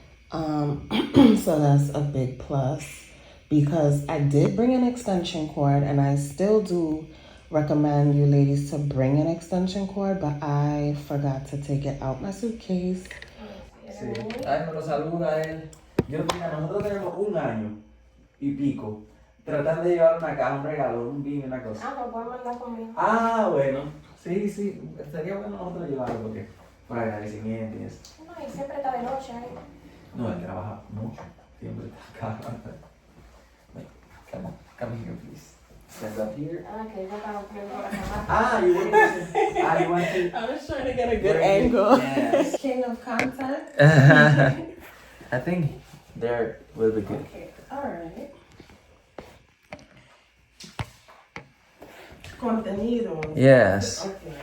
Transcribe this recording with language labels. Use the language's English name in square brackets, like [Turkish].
[English] So that's a big plus because I did bring an extension cord, and I still do recommend you ladies to bring an extension cord, but I forgot to take it out my suitcase. [Spanish] Sí. Ay, me lo saluda él. Yo, mira, nosotros tenemos 1 año y pico tratando de llevar una caja, un regalo, un vino, una cosa. Ah, no puedo mandar conmigo. Ah, bueno. Sí, sí, estaría bueno nosotros llevarlo porque por agradecimiento y eso. No, y siempre está de noche ahí. No, él trabaja mucho. Siempre está acá. [English] Come here, please. Stand up here. [Spanish] Ah, que yo estaba poniendo la cámara. [English] Ah, you want to? Ah, you want to? I was trying to get a good Bring it. angle. Yes. King of content. I think there will be good. Okay, alright. [Spanish] Contenido. [English] Yes. Okay.